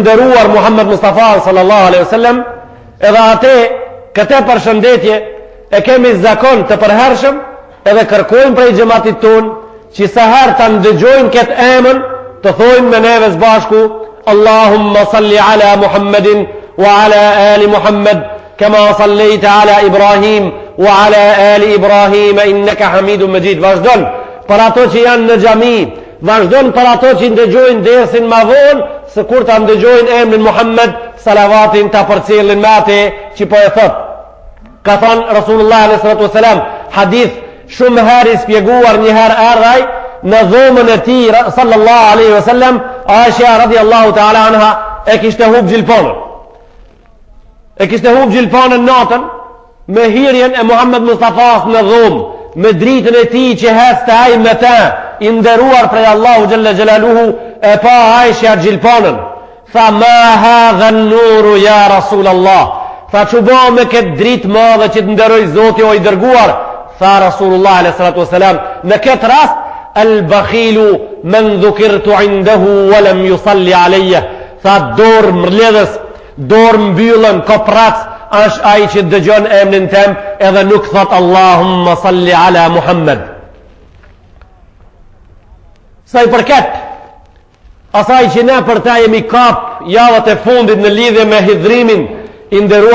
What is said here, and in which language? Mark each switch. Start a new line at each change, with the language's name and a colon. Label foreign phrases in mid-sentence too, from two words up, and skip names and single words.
Albanian: nderuar Muhammed Mustafa
Arabic: صلى الله عليه وسلم,
Albanian: edhe atë këtë përshëndetje e kemi zakon të përhershëm, edhe kërkojmë prej xhamatit ton që sa herë ta ndëgjojnë këtë emër të thojnë me neve së bashku
Arabic: اللهم صل على محمد وعلى آل محمد كما صليت على إبراهيم وعلى آل إبراهيم إنك حميد مجيد.
Albanian: Vazhdon për ato që janë në xhami, vazhdon për ato që ndëgjojnë dersin ma vonë, se kur ta ndëgjojnë emrin Muhammed, salavatin ta përcjellin me atë që po e thot. Ka thënë Rasulullah
Arabic: صلى الله عليه وسلم,
Albanian: hadith shumë herë i spjeguar, një herë ardhaj në dhomën e tij
Arabic: صلى الله عليه وسلم,
Albanian: Aisha
Arabic: رضي الله تعالى عنها
Albanian: e kishte hub gjilponën. E kishte hub gjilponën natën me hyrjen e Muhammed Mustafas në dhomë, me dritën e tij që heste ai me ta, i nderuar prej Allahu
Arabic: جل جلاله,
Albanian: e pa Aisha gjilponën.
Arabic: Tha ما هذا النور يا رسول الله.
Albanian: Tha çubo me këtë dritë madhe që të nderoj Zoti o i dërguar. Tha Rasulullah
Arabic: صلى الله عليه وسلم
Albanian: në këtë rast,
Arabic: البخيل من ذكرت عنده ولم يصل علي.
Albanian: Tha dorë mbledhës, dorë mbyllën, koprac, është ai që dëgjon emrin tem edhe nuk thot
Arabic: اللهم صل على محمد.
Albanian: Sa i përket asaj që ne për ta jemi kap javët e fundit në lidhje me hidhrimin i nderuar